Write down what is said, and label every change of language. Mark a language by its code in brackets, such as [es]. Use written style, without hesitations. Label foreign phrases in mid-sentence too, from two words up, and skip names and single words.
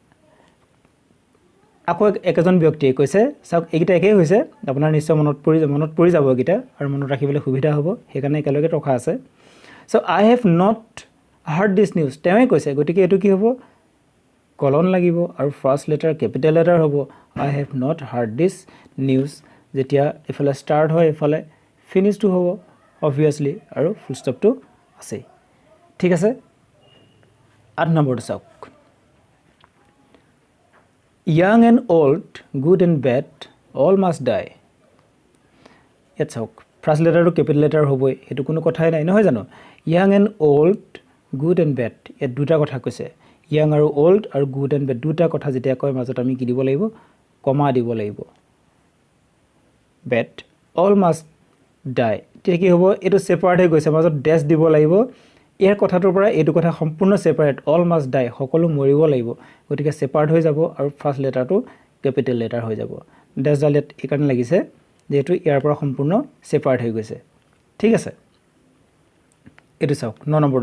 [as] আকৌ একেজন ব্যক্তিয়ে কৈছে চাওক এইকেইটা একেই হৈছে আপোনাৰ নিশ্চয় মনত পৰি যাব এইকেইটা আৰু মনত ৰাখিবলৈ সুবিধা হ'ব সেইকাৰণে একেলগে ৰখা আছে [en] so I have not heard this news [as] তেওঁৱে কৈছে গতিকে এইটো কি হ'ব কলন লাগিব আৰু [en] first letter capital letter [as] হ'ব [en] I have not heard this news [as] যেতিয়া এফালে ষ্টাৰ্ট হয় এফালে ফিনিছটো হ'ব অবভিয়াছলি আৰু ফুল ষ্টপটো আছে ঠিক আছে 8 নম্বৰটো চাওক [en] young and old good and bad all must die [as] ইয়াত চাওক [en] first letterটো capital letter [as] হ'বই সেইটো কোনো কথাই নাই নহয় জানো [en] young and old good and bad [as] ইয়াত দুটা কথা কৈছে young আৰু old আৰু [en] good and bad [as] দুটা কথা যেতিয়া কয় মাজত আমি কি দিব লাগিব কমা দিব লাগিব [en] bad all must die [as] তেতিয়া কি হ'ব এইটো সেপাৰেট হৈ গৈছে মাজত ডেশ দিব লাগিব ইয়াৰ কথাটোৰ পৰা এইটো কথা সম্পূৰ্ণ সেপাৰেট [en] all must die [as] সকলো মৰিব লাগিব গতিকে সেপাৰেট হৈ যাব আৰু [en] first letterটো capital letter [as] হৈ যাব ডেশ ডাল ইয়াত এই কাৰণে লাগিছে যেহেতু ইয়াৰ পৰা সম্পূৰ্ণ সেপাৰেট হৈ গৈছে ঠিক আছে এইটো চাওক 9 নম্বৰটো